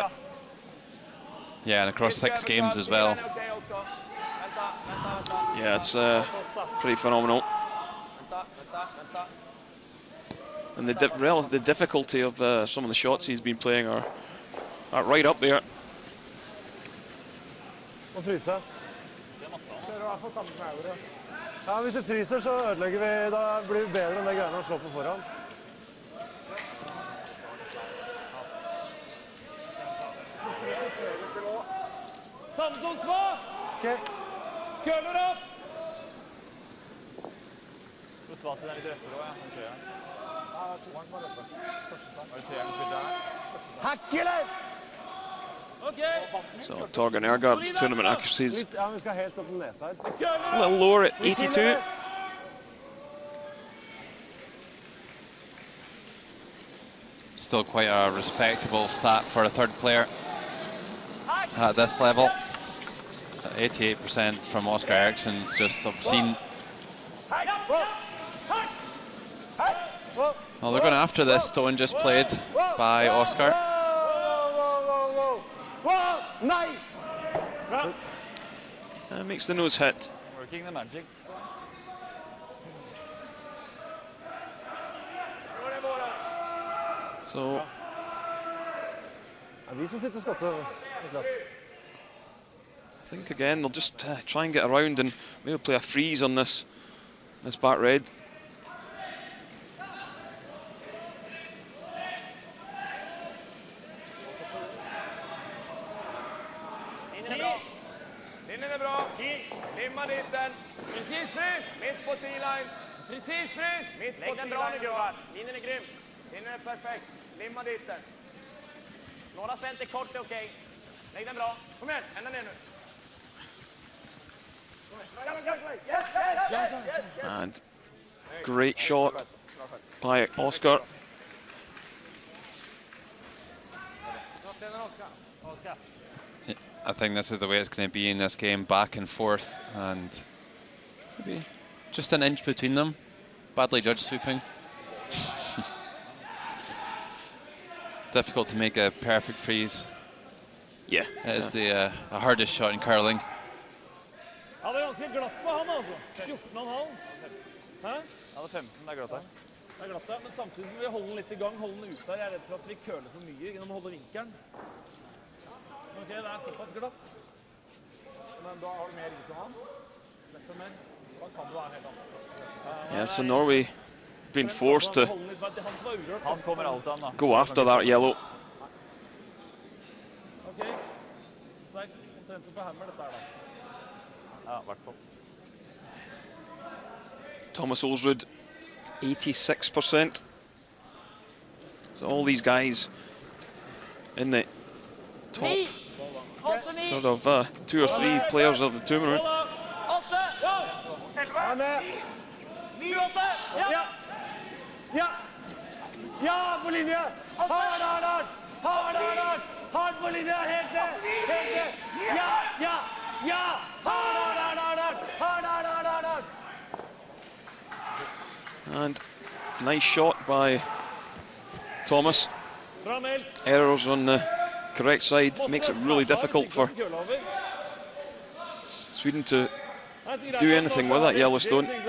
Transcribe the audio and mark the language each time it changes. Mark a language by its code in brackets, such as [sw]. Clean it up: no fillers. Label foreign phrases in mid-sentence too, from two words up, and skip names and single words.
[en] Yeah, and across 6 games as well. Yeah, it's pretty phenomenal. And the difficulty of some of the shots he's been playing are right up there. [no] Og fryse. Ser du i hvert fall samme som jeg gjorde. Ja, hvis du fryser, så ødelegger vi, da blir vi bedre enn det greiene å slå på foran. Samme som Sva! Ok. Køller opp! Så Sva sin er litt røpere også, ja. Den tror jeg. Ja, det er toeren som er røpere. Var det treeren som spilte her? Hack, eller? [en] So Torgen Ergaard's tournament accuracies [no] Ja, vi skal helt opp den nesa her. [en] a little lower at 82. Still quite a respectable stat for a third player at this level. 88% from Oscar Eriksson's just obscene. Well, they're going after this stone just played by Oscar. Makes the nose hit. Working the magic. So [no] Vi som sitter skottet, Niklas. [en] I think again they'll just try and get around and maybe play a freeze on this back red. [sv] Linjen är bra. Limma dit den. Precis frys. Mitt på T-line. Precis frys. Mitt på T-line. Linjen är grym. Linjen är perfekt. Limma dit den. Några center kort är okej. Lägg den bra. Kom igen, ända ner nu. [en] And great shot by Oscar. I think this is the way it's going to be in this game, back and forth, and maybe just an inch between them. Badly judged sweeping. Difficult to make a perfect freeze. Yeah. It is the hardest shot in curling. [no] Ja, det er ganske glatt på han, altså. 14,5. Hæ? Ja, det er 15, det er glatt her. Det er glatt der, men samtidig må vi holde den litt i gang, holde den ute her. Jeg er redd for at vi køler for mye gjennom å holde vinkelen. Ok, det er såpass glatt. Men da har du mer is enn han. Snepper mer. Da kan du være helt annet. [en] Yeah, so Norway been forced to [no] Han kommer alltid an, da. [en] go after that yellow. [no] Ok. Så det er omtrent som på hammer, dette her, da. Ja, i hvert fall. [en] Thomas Olsrud, 86%. So all these guys in the top sort of 2 or 3 players of the tournament. [no] Ja, på linje! Hard! Hard på linje, helt ned! Ja! Hard! [en] And nice shot by Thomas. Errors on the correct side makes it really difficult for Sweden to do anything with that yellow stone.